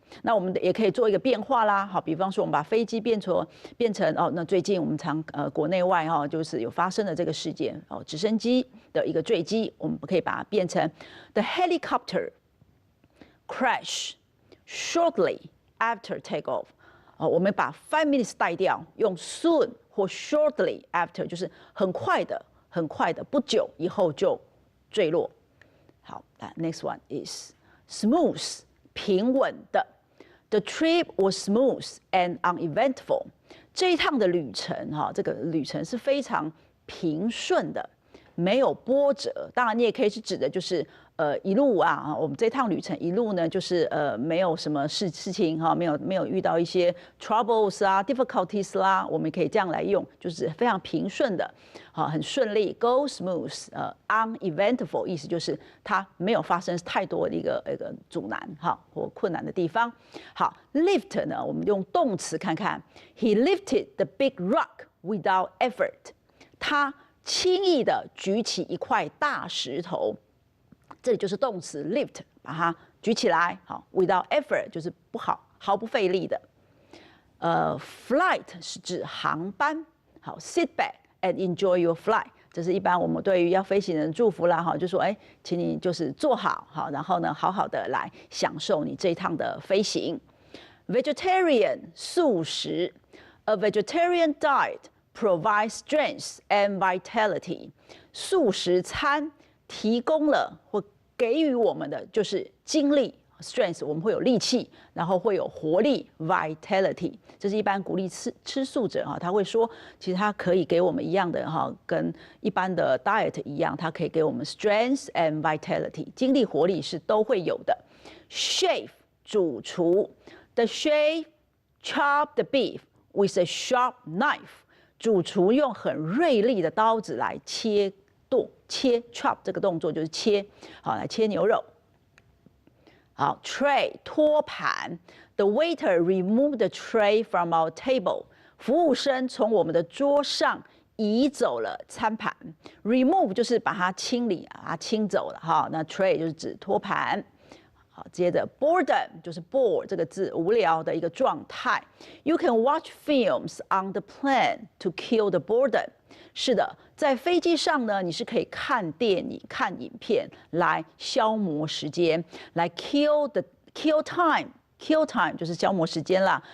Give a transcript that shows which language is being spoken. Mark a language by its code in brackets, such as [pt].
[zh] 那我们也可以做一个变化啦，好，比方说我们把飞机变成哦，那最近我们国内外哈，就是有发生的这个事件哦，直升机的一个坠机，我们可以把它变成 [en] the helicopter crash shortly after takeoff。 [zh] 我们把5 minutes 带掉，用 soon 或 shortly after， 就是很快的，不久以后就坠落。 [en] 好， next one is smooth， [zh] 平稳的。 [en] The trip was smooth and uneventful。 [zh] 这一趟的旅程哈，这个旅程是非常平顺的，没有波折。当然，你也可以是指的就是一路啊，我们这趟旅程一路呢，就是没有什么事情哈，没有遇到一些 troubles 啊 difficulties 啦，我们可以这样来用，就是非常平顺的，好，很顺利 ，go smooth， uneventful 意思就是它没有发生太多的一个阻难哈或困难的地方。好 ，lift 呢，我们用动词看看 ， [en] He lifted the big rock without effort， [zh] 他轻易的举起一块大石头。这里就是动词 lift， 把它举起来，好 ，without effort 就是毫不费力的。 [en] flight [zh] 是指航班， [en] 好 ，sit back and enjoy your flight， [zh] 这是一般我们对于要飞行人祝福啦哈，就说哎，请你就是做好好，然后呢，好好的来享受你这一趟的飞行。 [en] Vegetarian 素食 ，A vegetarian diet provides strength and vitality。 [zh] 素食餐提供了或给予我们的就是精力。 strength 我们会有力气，然后会有活力 vitality， 这是一般鼓励吃素者哈，他会说，其实它可以给我们一样的哈，跟一般的 diet 一样，它可以给我们 strength and vitality， 精力活力是都会有的。 Chef 主厨 ， [en] the chef chop the beef with a sharp knife， [zh] 主厨用很锐利的刀子来切 chop 这个动作就是切，好来切牛肉。好 ，tray 托盘 ， [en] the waiter removed the tray from our table， [zh] 服务生从我们的桌上移走了餐盘。 remove 就是把它清理啊，清走了哈。那 tray 就是指托盘。好，接着 boredom 就是 bore 这个字，无聊的一个状态。 [en] You can watch films on the plane to kill the boredom。 [zh] 是的，在飞机上呢，你是可以看电影、看影片来消磨时间，来 kill time 就是消磨时间啦。